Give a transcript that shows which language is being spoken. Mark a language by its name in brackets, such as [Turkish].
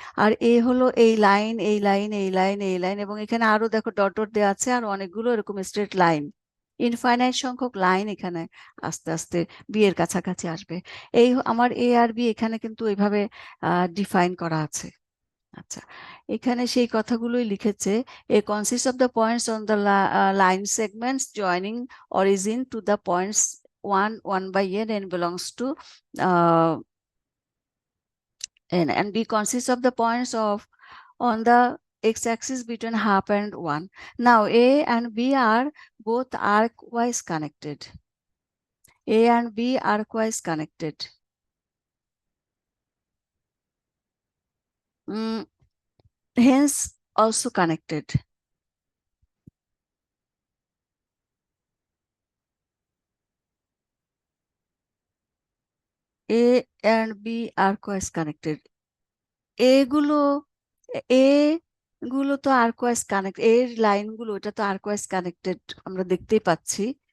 [Bangla] আর এ হলো এই লাইন এই লাইন এই লাইন এই লাইন, এবং এখানে আরো দেখো ডট ডট দেওয়া আছে আর অনেকগুলো এরকম স্ট্রেট লাইন, ইনফাইনাইট সংখ্যক লাইন এখানে আস্তে আস্তে বি এর কাছাকাছি আসবে। এই আমার এ আর বি এখানে কিন্তু এইভাবে ডিফাইন করা আছে। আচ্ছা, এখানে সেই কথাগুলোই লিখেছে। [English] A consist of the points on the line segments joining origin to the points 1 1 by n and belongs to n, and b consists of the points of on the x-axis between half and 1. Now a and b are both arcwise connected. A and B arcwise connected. hence also connected. A and B are coas connected. [Bangla] এগুলো এ গুলো তো আর্কওয়াইজ connect, এর লাইনগুলো এটা তো আর্কওয়াইজ connected, আমরা দেখতেই পাচ্ছি।